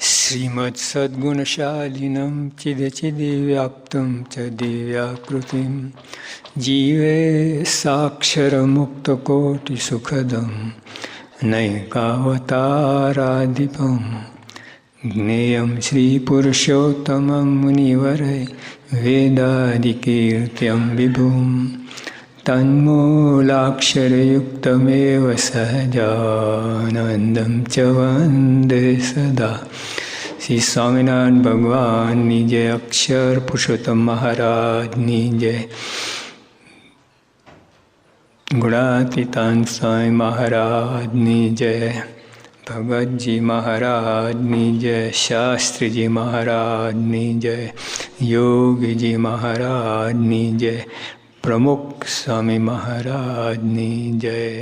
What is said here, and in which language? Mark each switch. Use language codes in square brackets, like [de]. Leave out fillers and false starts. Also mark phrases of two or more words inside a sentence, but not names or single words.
[sa] श्रीमत्सद्गुणशालिनं चिदचिदिव्याप्तं च दिव्याकृतिं जीवे साक्षरमुक्तकोटिसुखदं नैकावताराधिपं ज्ञेयं श्रीपुरुषोत्तमं मुनिवरै वेदादिकीर्त्यं विभुं तन्मूलाक्षरयुक्तमेव सहजानन्दं च वन्दे सदा। [gu] श्री स्वामिनारायण भगवानની જય, અક્ષર પુરુષોત્તમ મહારાજની જય, ગુણાતીતાન સ્વામી મહારાજની જય, ભગતજી મહારાજની જય, શાસ્ત્રીજી મહારાજની જય, યોગીજી મહારાજની જય, પ્રમુખ સ્વામી મહારાજની જય.